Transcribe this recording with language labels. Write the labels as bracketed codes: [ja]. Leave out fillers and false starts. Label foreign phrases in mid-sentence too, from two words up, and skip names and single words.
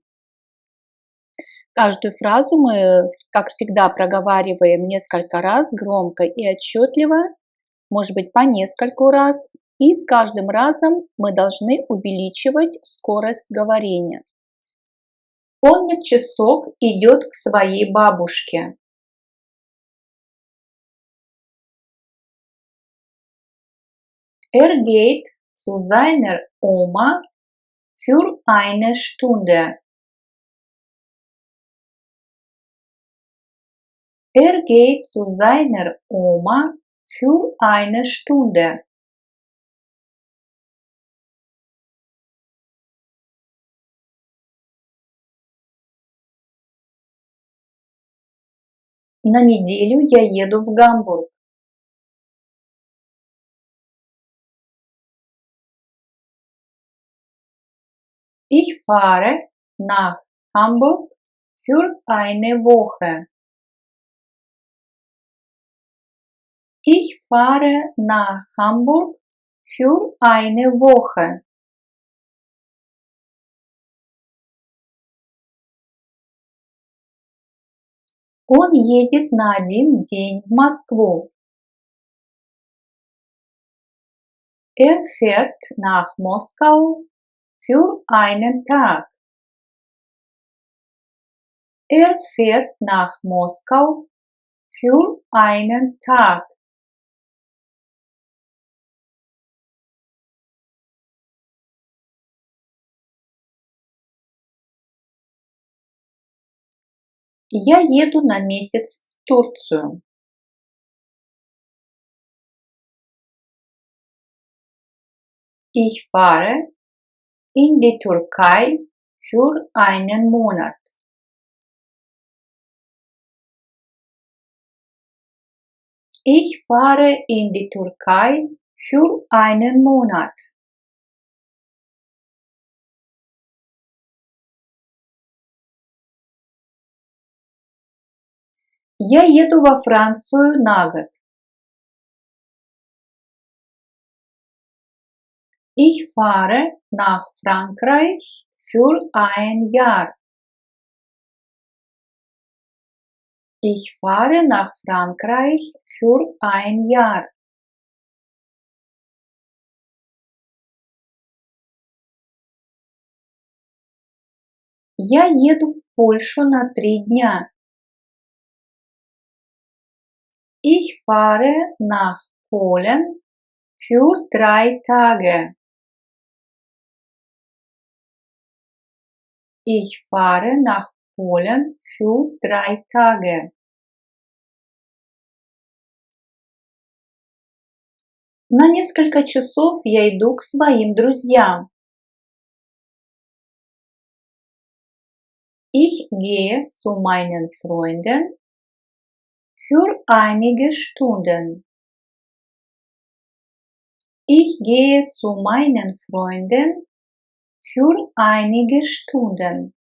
[ru] Каждую фразу мы, как всегда, проговариваем несколько раз громко и отчетливо, может быть, по нескольку раз. И с каждым разом мы должны увеличивать скорость говорения. Помнит часок идет к своей бабушке. [de] Geht zu seiner Oma für eine Stunde. Geht zu seiner Oma für eine Stunde. [ru] На неделю я еду в Гамбург. [de] Ich fahre nach Hamburg für eine Woche. Ich fahre nach Hamburg für eine Woche. [ru] Он едет на один день в Москву. [de] Fährt nach Moskau für einen Tag. Fährt nach Moskau für einen Tag. [ru] Я еду на месяц в Турцию. [de] Ich fahre in die Türkei für einen Monat. Ich fahre in die Türkei für einen Monat. [ru] Я еду во Францию на год. [de] Ich fahre nach Frankreich für ein Jahr. Ich fahre nach Frankreich für ein Jahr. [ru] Я еду в Польшу на 3 дня. [de] Ich fahre nach Polen für 3 Tage. Ich fahre nach Polen für 3 Tage. [ru] На несколько часов я иду к своим друзьям. [de] Ich gehe zu meinen Freunden für einige Stunden. Ich gehe zu meinen Freunden für einige Stunden.